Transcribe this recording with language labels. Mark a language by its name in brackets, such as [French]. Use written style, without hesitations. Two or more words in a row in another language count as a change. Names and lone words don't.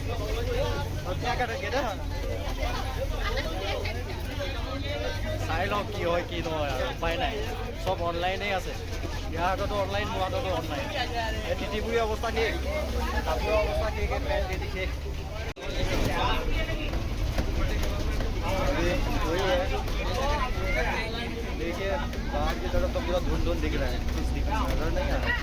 [Assamese] চাই লওঁ কি হয় কি নহয়, আৰু উপায় নাই। চব অনলাইনেই আছে, ইয়াৰ হাততো অনলাইন, মোৰ হাততো অনলাইন। এই তিতিবুৰী অৱস্থা কি, কাপোৰৰ অৱস্থা কি, পেণ্ট দি দিছে। [Hindi] देखिए बाहर की तरफ तो पूरा धुंध धुंध दिख रहा है, कुछ नजर नहीं आ रहा है।